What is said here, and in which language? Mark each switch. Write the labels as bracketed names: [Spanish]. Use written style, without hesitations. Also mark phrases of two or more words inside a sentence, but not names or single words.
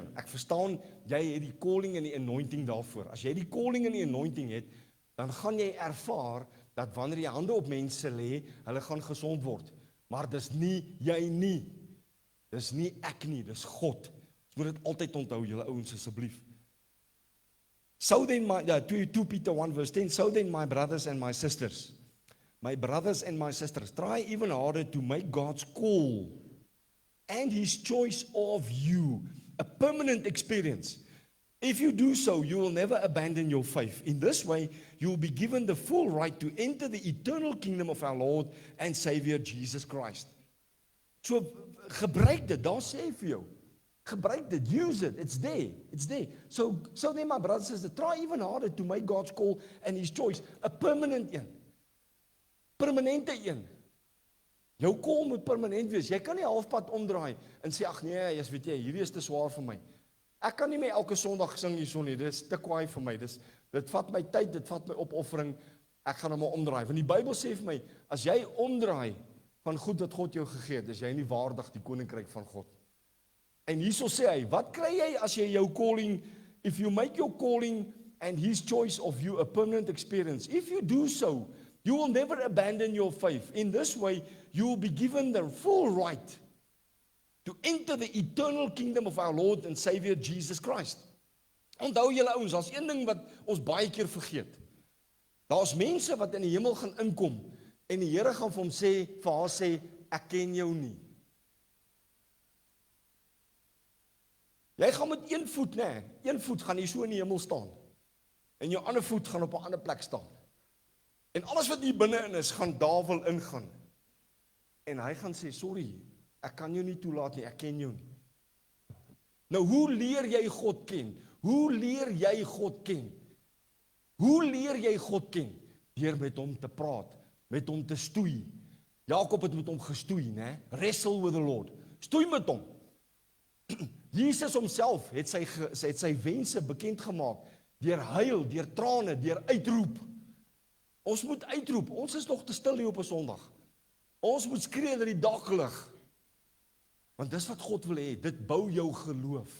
[Afrikaans] Ek verstaan jy het die calling en die anointing daarvoor. As jy die calling en die anointing het, dan gaan jy ervaar dat wanneer jy hande op mense lê, hulle gaan gesond word. Maar dis nie jy nie. Dis nie ek nie, dis God. Ons moet dit altyd onthou, julle ouens asseblief. [English] So then 2 Peter 1 verse 10, so then my brothers and my sisters, try even harder to make God's call and his choice of you a permanent experience. If you do so, you will never abandon your faith. In this way, you will be given the full right to enter the eternal kingdom of our Lord and Savior Jesus Christ. So, [Afrikaans] gebruik dit, daar sê hy vir jou. Gebruik dit, [English] use it, it's there. So then my brothers and sisters, try even harder to make God's call and his choice a permanent een. [Afrikaans] Permanente een. Jou call moet permanent wees. Jy kan nie halfpad omdraai en sê, ag nee, jy weet jy, hierdie is te swaar vir my. Ek kan nie meer elke Sondag sing hierson nie. Dis te kwaai vir my. Dit vat my tyd, dit vat my opoffering. Ek gaan hom maar omdraai. Want die Bybel sê vir my, as jy omdraai van goed wat God jou gegee het, is jy nie waardig die koninkryk van God. En hierso sê hy, wat kry jy as jy jou calling, [English] if you make your calling and his choice of you a permanent experience, if you do so, you will never abandon your faith. In this way, you will be given the full right to enter the eternal kingdom of our Lord and Savior Jesus Christ. [Afrikaans] Onthou julle ouens, daar's een ding wat ons baie keer vergeet. Daar's mense wat in die hemel gaan inkom en die Here gaan vir hom sê, vir haar sê, ek ken jou nie. Jy gaan met een voet, een voet gaan jy so in die hemel staan. En jou ander voet gaan op 'n ander plek staan. En alles wat hier binne-in is, gaan daar wil ingaan. En hy gaan sê, sorry, ek kan jou nie toelaat nie, ek ken jou nie. Nou, hoe leer jy God ken? Hoe leer jy God ken? Hoe leer jy God ken? Deur met hom te praat, met hom te stoei. Jakob het met hom gestoei, né? [English] Wrestle with the Lord. [Afrikaans] Stoei met hom. Jesus homself het sy wense bekend gemaak deur huil, deur trane, deur uitroep. Ons moet uitroep. Ons is nog te stil hier op 'n Sondag. Ons moet skree dat die dak lig. Want dis wat God wil hê. Dit bou jou geloof.